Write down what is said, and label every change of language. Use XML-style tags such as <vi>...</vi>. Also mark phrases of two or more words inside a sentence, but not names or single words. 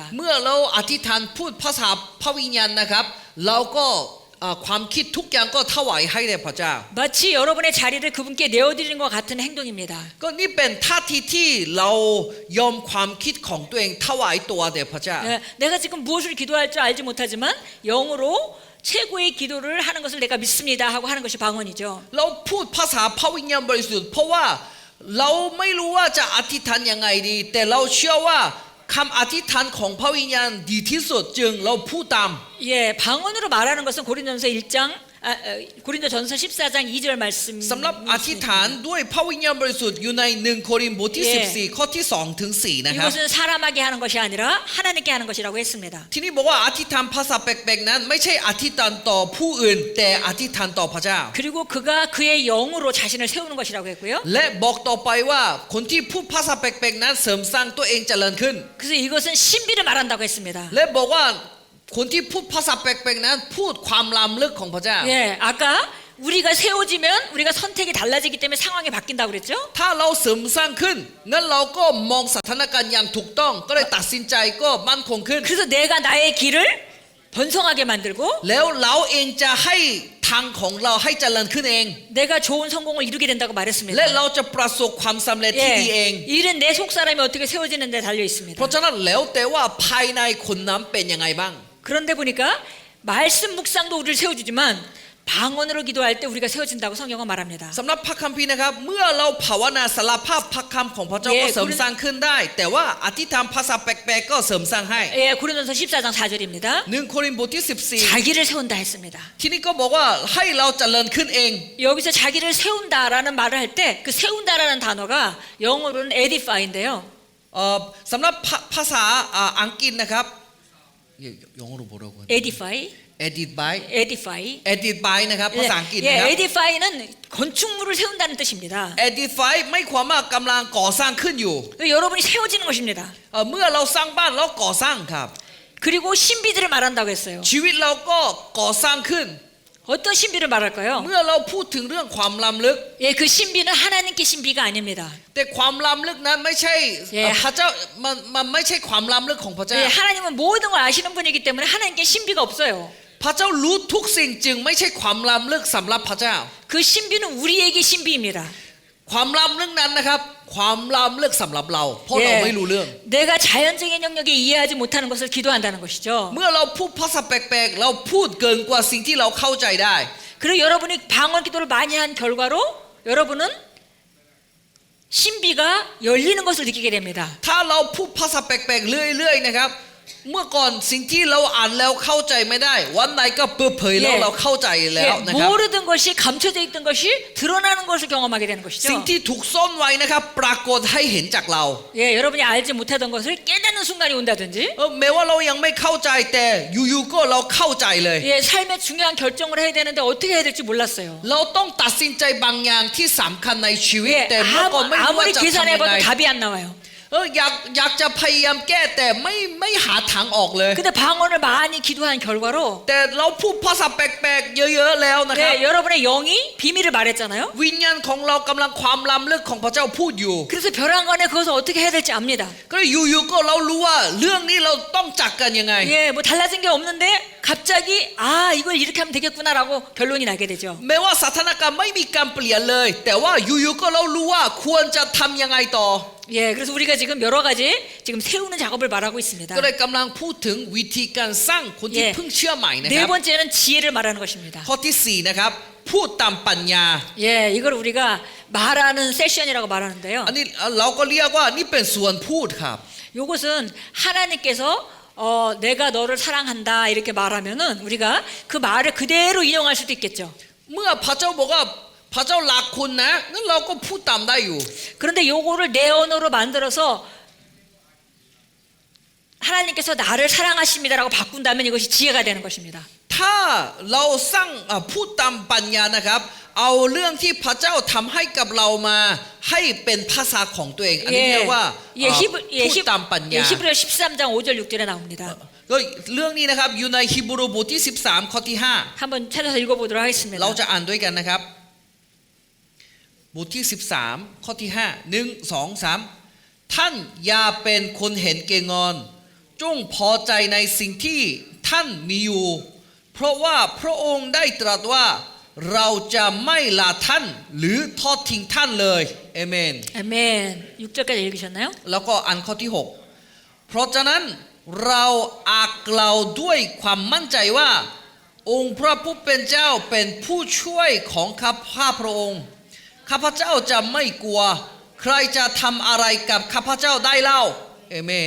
<th>เมื่อเราอธิษฐานพูดภาษาพระวิญญาณนะครับ เราก็ความคิดทุกอย่างก็ถวายให้แด่พระเจ้า</th> <ko>마치 여러분의 자리를 그분께 내어드리는 것 같은 행동입니다.</ko> <th>ก็นี่เป็นท่าทีที่เรายอมความคิดของตัวเองถวายตัวแด่พระเจ้า</th> <ko>예, 내가 지금 무엇을 기도할 줄 알지 못하지만 영으로 최고의 기도를 하는 것을 내가 믿습니다 하고 하는 것이 방언이죠.</ko> <th>เราพูดภาษาพระวิญญาณบริสุทธิ์เพราะว่าเราไม่รู้ว่าจะอธิษฐานยังไงดี แต่เราเชื่อว่าคำอธิษฐานของพระวิญญาณดีที่สุดจึงเราพูดตาม</th> <ko>예, 방언으로 말하는 것은 고린도전서 1장 고린도전서 14장 2절 말씀.</ko> <th>สำหรับอธิษฐานด้วยพระวิญญาณบริสุทธิ์อยู่ใน1โครินธ์บทที่ 14 ข้อที่2ถึง4นะครับ</th> <ko>이것은 사람에게 하는 것이 아니라 하나님께 하는 것이라고 했습니다.</ko> <th>ที่นี่บอกว่าอธิษฐานภาษาแปลกๆนั้นไม่ใช่อธิษฐานต่อผู้อื่นแต่อธิษฐานต่อพระเจ้า</th> <ko>그리고 그가 그의 영으로 자신을 세우는 것이라고 했고요.</ko> <th>และบอกต่อไปว่าคนที่พูดภาษาแปลกๆนั้นเสริมสร้างตัวเองเจริญขึ้น</th> <ko>그래서 이것은 신비를 말한다고 했습니다.</ko> <th>และบอกว่าคนที่พูดภาษาแปลกๆนั้นพูดความล้ำลึกของพระเจ้า</th> <ko>예, 아까 우리가 세워지면 우리가 선택이 달라지기 때문에 상황이 바뀐다고 그랬죠?</ko> <th>ถ้าเราเสริมสร้างขึ้นงั้นเราก็มองสถานการณ์อย่างถูกต้องก็เลยตัดสินใจก็มั่นคงขึ้น</th> <ko>그래서 내가 나의 길을 번성하게 만들고</ko> <th>แล้วเราเองจะให้ทางของเราให้เจริญขึ้นเอง</th> <ko>내가 좋은 성공을 이루게 된다고</ko> <th>และ</th> <ko>말했습니다.</ko> <th>เราจะประสบความสำเร็จที่ดีเอง</th> <ko>예, 일은 내 속사람이 어떻게 세워지는 데 달려 있습니다.</ko> <th>เพราะฉะนั้นแล้วแต่ว่าภายในคนนั้นเป็นยังไงบ้าง</th> <ko>그런데 보니까 말씀 묵상도 우리를 세워주지만 방언으로 기도할 때 우리가 세워진다고 성경은 말합니다.</ko> <th>สำหรับพระคัมภีร์นะครับเมื่อเราภาวนาสารภาพพระคำของพระเจ้า เย่ ก็เสริมสร้างขึ้นได้ แต่ว่าอธิษฐานภาษาแปลกๆก็เสริมสร้างให้</th> <ko>예, 고린도전서 14장 4절입니다.</ko> <th>1โครินธ์บทที่</th> <ko>자기를 세운다 했습니다.</ko> <th>14 ที่นี่ก็บอกว่าให้เราเจริญขึ้นเอง</th> <ko>여기서 자기를 세운다라는 말을 할 때 그 세운다라는 단어가 영어로는 edify인데요.</ko> <th>สำหรับภาษาอังกฤษนะครับ</th> <ko>영어로 뭐라고 하죠?</ko> <en>edify, edify edify.</en> <th>edify นะครับภาษาอังกฤษ</th> <ko>예,</ko> <th>นะครับ</th> <ko>edify는 건축물을 세운다는 뜻입니다.</ko> <th>edify ไม่ความว่ากำลังก่อสร้างขึ้นอยู่</th> <ko>여러분이 세워지는 것입니다.</ko> <th>เมื่อเราสร้างบ้านเราก่อสร้างครับ</th> <ko>그리고 신비들을 말한다고 했어요.</ko> <th>ชีวิตเราก็ก่อสร้างขึ้น</th> <ko>어떤 신비를 말할까요?</ko> <th>เมื่อเราพูดถึงเรื่องความล้ำลึก</th> <ko>예, 그 신비는 하나님께 신비가 아닙니다.</ko> <th>แต่ความล้ำลึกนั้นไม่ใช่</th> <ko>예.</ko> <th>พระเจ้ามันไม่ใช่ความล้ำลึกของพระเจ้า</th> <ko>예, 하나님은 모든 걸 아시는 분이기 때문에 하나님께 신비가 없어요.</ko> <th>พระเจ้ารู้ทุกสิ่งจึงไม่ใช่ความล้ำลึกสำหรับพระเจ้า</th> <ko>그 신비는 우리에게 신비입니다.</ko> <th>ความล้ำลึกนั้นนะครับความล้ำลึกสำหรับเราเพราะเราไม่รู้เรื่อง</th> <ko>내가 자연적인 영역에 이해하지 못하는 것을 기도한다는 것이죠.</ko> <th>เมื่อเราพูดภาษาแปลกๆเราพูดเกินกว่าสิ่งที่เราเข้าใจได้</th> <ko>그리고 여러분이 방언 기도를 많이 한 결과로 여러분은 신비가 열리는 것을 느끼게 됩니다.</ko> <th>ถ้าเราพูดภาษาแปลกๆเรื่อยๆนะครับเมื่อก่อนสิ่งที่เราอ่านแล้วเข้าใจไม่ได้วันไหนก็เปิดเผยแล้วเราเข้าใจแล้ว</th> <ko>예,</ko> <th>นะครับ</th> <ko>모르던 것이 감춰져 있던 것이 드러나는 것을 경험하게 되는</ko> <th>สิ่ง</th> <ko>것이죠.</ko> <th>ที่ถูกซ่อนไว้นะครับปรากฏให้เห็นจากเรา</th> <ko>예, 여러분이 알지 못하던 것을 깨닫는 순간이 온다든지</ko> <th>แม้ว่าเรายังไม่เข้าใจแต่อยู่ๆก็เราเข้าใจเลย</th> <ko>예, 삶의 중요한 결정을 해야 되는데 어떻게 해야 될지 몰랐어요.</ko> <th>เราต้องตัดสินใจบางอย่างที่สำคัญในชีวิต</th> <ko>예,</ko> <th>แต่เมื่อก่อนไม่รู้ว่า</th> <ko>아무리</ko> <th>จะทำยังไง</th> <ko>계산해봐도 답이 안 나와요.</ko> <th>อยากจะพยายามแก้แต่ไม่หาทางออกเลย</th> <ko>근데 방언을 많이 기도한 결과로</ko> <th>แต่เราพูดภาษาแปลกๆเยอะๆแล้วนะครับ</th> <ko>네, 여러분의 영이 비밀을 말했잖아요.</ko> <th>วิญญาณของเรากำลังความล้ำลึกของพระเจ้าพูดอยู่</th> <ko>그래서 벼랑간에 그것을 어떻게 해야 될지 압니다.</ko> <th>ก็เลยอยู่ๆก็เรารู้ว่าเรื่องนี้เราต้องจัดกันยังไง</th> <ko>예, 뭐 달라진 게 없는데 갑자기 아 이걸 이렇게 하면 되겠구나라고 결론이 나게 되죠.</ko> <th>แม้ว่าสถานการณ์ไม่มีการเปลี่ยนเลย แต่ว่าอยู่ๆก็เรารู้ว่าควรจะทำยังไงต่อ</th> <ko>예, 그래서 우리가 지금 여러 가지 지금 세우는 작업을 말하고 있습니다.</ko> <th>ก็เลยกำลังพูดถึงวิธีการสร้างคนที่</th> <ko>예.</ko> <th>เพิ่งเชื่อใหม่นะค</th> <ko>네</ko> <th>รับ</th> <ko>번째는 지혜를 말하는 것입니다.</ko> <th>ข้อที่สี่นะครับพูดตามปัญญา</th> <ko>예, 이걸 우리가 말하는 세션이라고 말하는데요.</ko> <th>อันนี้เราก็เรียกว่านี่เป็นส่วนพูดครับ</th> <ko>이것은 하나님께서 내가 너를 사랑한다 이렇게 말하면은 우리가 그 말을 그대로 인용할 수도 있겠죠.</ko> <th>เมื่อพระเจ้าบอกว่าพระเจ้ารักคุณนะงั้นเราก็พูดตามได้อยู่</th> <ko>그런데 요거를 내 언어로 만들어서 하나님께서 나를 사랑하십니다라고 바꾼다면 이것이 지혜가 되는 것입니다.</ko> <th>ถ้าเราสร้างพูดตามปัญญานะครับเอาเรื่องที่พระเจ้าทำให้กับเรามาให้เป็นภาษาของตัวเองอันนี้เรียกว่าพูดตามปัญญา</th> <ko>히브리서 13장 5절 6절에 나옵니다.</ko> <th>ก็เรื่องนี้นะครับอยู่ในฮีบรูบทที่13ข้อที่</th> <ko>한번 찾아서 읽어보도록</ko> <th>5</th> <ko>하겠습니다.</ko> <th>เราจะอ่านด้วยกันนะครับบทที่13ข้อที่5 1 2 3ท่านอย่าเป็นคนเห็นแก่เงินจงพอใจในสิ่งที่ท่านมีอยู่เพราะว่าพระองค์ได้ตรัสว่าเราจะไม่ละท่านหรือทอดทิ้งท่านเลยเอเมน</th> <ko>아멘. 6절까지 읽으셨나요?</ko> <th>แล้วก็อันข้อที่6เพราะฉะนั้นเราอาจกล่าวด้วยความมั่นใจว่าองค์พระผู้เป็นเจ้าเป็นผู้ช่วยของข้าพระองค์ข้าพเจ้าจะไม่กลัวใครจะทำอะไรกับข้าพเจ้าได้เล่าเอเมน</th>